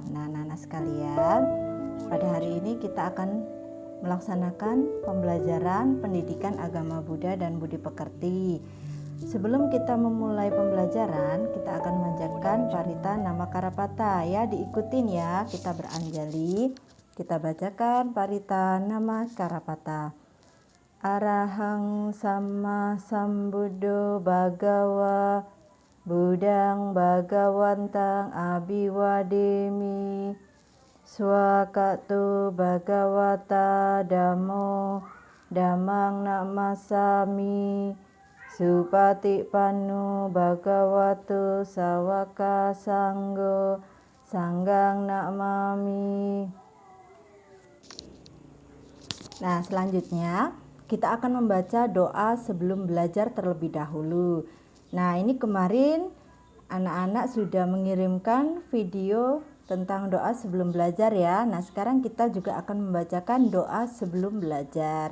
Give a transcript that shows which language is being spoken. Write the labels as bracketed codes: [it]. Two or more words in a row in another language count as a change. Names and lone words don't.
[id] Nah, anak-anak sekalian, pada hari ini kita akan melaksanakan pembelajaran pendidikan agama Buddha dan budi pekerti. Sebelum kita memulai pembelajaran, kita akan memanjatkan parita nama Karapata ya, diikutin ya, kita beranjali. Kita bacakan parita nama Karapata. [pi] Arahang Sama Sambuddho Bhagawa Budang Bhagawantang Abhiwademi Swakato Bhagawata Dhammo Dhammang Namasami Supatipanno Bhagavato Sawaka Sanggo Sanggang Namami. [id] Nah, selanjutnya kita akan membaca doa sebelum belajar terlebih dahulu. Nah, ini kemarin anak-anak sudah mengirimkan video tentang doa sebelum belajar ya. Nah, sekarang kita juga akan membacakan doa sebelum belajar.